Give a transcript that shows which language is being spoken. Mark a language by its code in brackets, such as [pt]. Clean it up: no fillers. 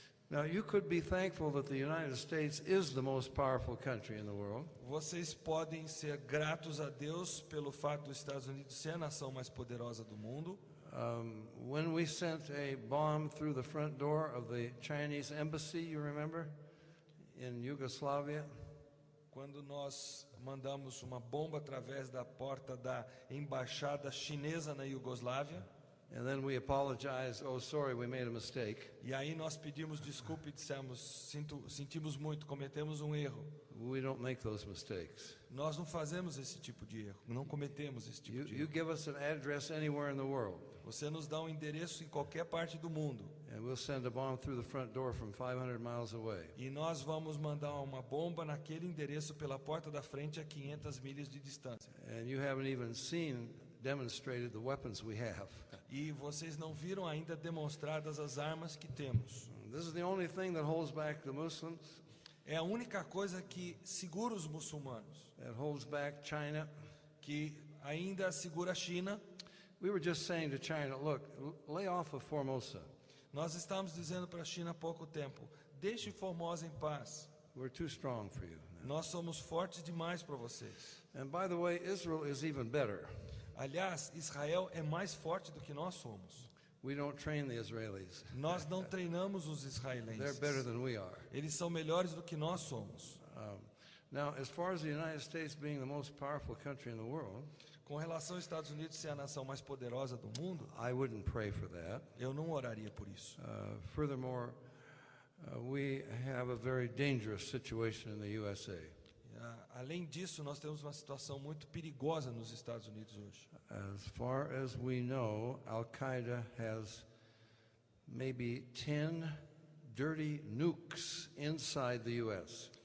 [en] Now, you could be thankful that the United States is the most powerful country in the world. [pt] Vocês podem ser gratos a Deus pelo fato dos Estados Unidos ser a nação mais poderosa do mundo. [en] When we sent a bomb through the front door of the Chinese embassy, you remember, in Yugoslavia? [pt] Quando nós mandamos uma bomba através da porta da embaixada chinesa na Iugoslávia, [en] And then we apologize, oh, sorry, we made a mistake. [pt] E aí nós pedimos desculpa e dissemos, sentimos muito, cometemos um erro. [en] We don't make those mistakes. [pt] Nós não fazemos esse tipo de erro, não cometemos esse tipo de [en] You [pt] erro. [en] give us an address anywhere in the world, [pt] Você nos dá um endereço em qualquer parte do mundo [en] and we'll send a bomb through the front door from 500 miles away. [pt] e nós vamos mandar uma bomba naquele endereço pela porta da frente a 500 milhas de distância. [en] And you haven't even demonstrated the weapons we have. [pt] E vocês não viram ainda demonstradas as armas que temos. [en] This is the only thing that holds back the Muslims, [pt] É a única coisa que segura os muçulmanos, [en] that holds back China. [pt] que ainda segura a China. [en] We were just saying to China, look, lay off of Formosa. [pt] Nós estávamos dizendo para a China há pouco tempo, deixe Formosa em paz. [en] We're too strong for you. [pt] Nós somos fortes demais para vocês. [en] And by the way, Israel is even better. [pt] Aliás, Israel é mais forte do que nós somos. [en] We don't train the Israelis. [pt] Nós não treinamos os [en] They're [pt] israelenses. [en] better than we are. [pt] Eles são melhores do que nós somos. [en] Now, as far as the United States being the most powerful country in the world, [pt] Com relação aos Estados Unidos ser a nação mais poderosa do mundo, [en] I wouldn't pray for that. [pt] eu não oraria por isso. [en] Furthermore, we have a very dangerous situation in the USA. [pt] Além disso, nós temos uma situação muito perigosa nos Estados Unidos hoje. [en] As far as we know, Al-Qaeda has maybe 10 dirty nukes inside the U.S.